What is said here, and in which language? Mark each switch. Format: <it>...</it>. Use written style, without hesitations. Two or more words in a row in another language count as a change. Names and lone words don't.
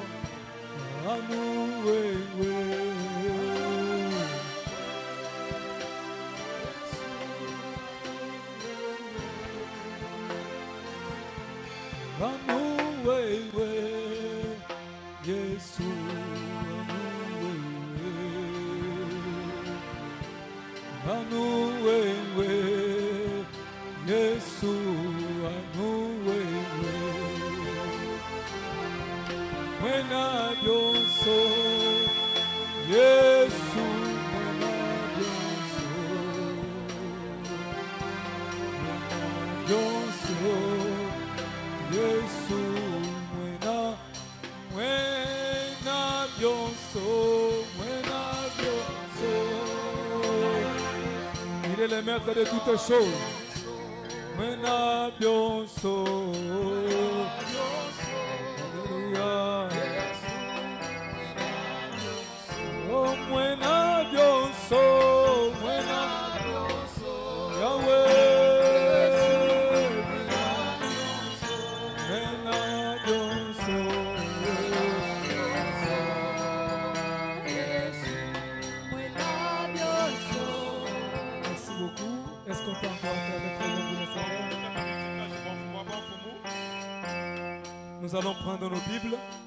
<fr>À nous, ouais, ouais. À nous, ouais, ouais. Jésus, à nous, ouais, ouais. Jésus, à nous, ouais, ouais.</fr> <lua>Mwena byonso, Yesu, mwena byonso. Mwena byonso, Yesu, mwena byonso, mwena byonso.</lua> <fr>Il est le maître de toutes choses.</fr> <lua>Mwena byonso. Alléluia. Oh, mwena byonso, mwena byonso. Yahweh. Mwena byonso.</lua> <fr>Merci beaucoup. Est-ce qu'on peut encore faire le prénom du Seigneur? Nous allons prendre nos Bibles.</fr>